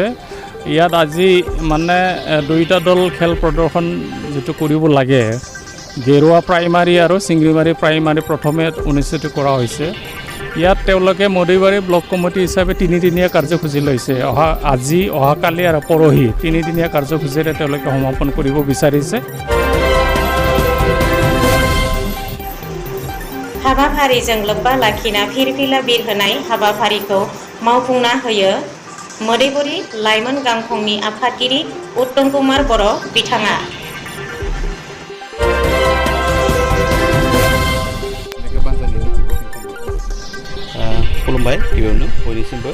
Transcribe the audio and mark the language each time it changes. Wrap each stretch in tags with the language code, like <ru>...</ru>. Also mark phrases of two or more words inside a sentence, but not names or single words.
<as>ইয়াত আজি মানে 2টা দল খেল প্ৰদৰ্শন যিটো কৰিব লাগে, গেৰুৱা প্ৰাইমাৰী আৰু চিংৰিমাৰী প্ৰাইমাৰী প্ৰথমে অনুষ্ঠিত কৰা হৈছে। ইয়াত তেওঁলোকে মদৈবাৰী ব্লক কমিটি হিচাপে 3দিনীয়া কাৰ্যসূচী লৈছে। আজি অহাকালি আৰু পৰহি 3দিনীয়া কাৰ্যসূচীৰে তেওঁলোকে সমাপন কৰিব বিচাৰিছে।</as> <brx>हाबाफारिजों लोब्बा लाखिना फिरफिला बिर होनाय हाबाफारिखौ मावफुंना होयो मोदैबुरि लाइमोन गांखंनि आफादगिरि उत्तम कुमार बर' बिथाङा। खुलुमबाय गिबियावनो बयनिसिमबो।</brx>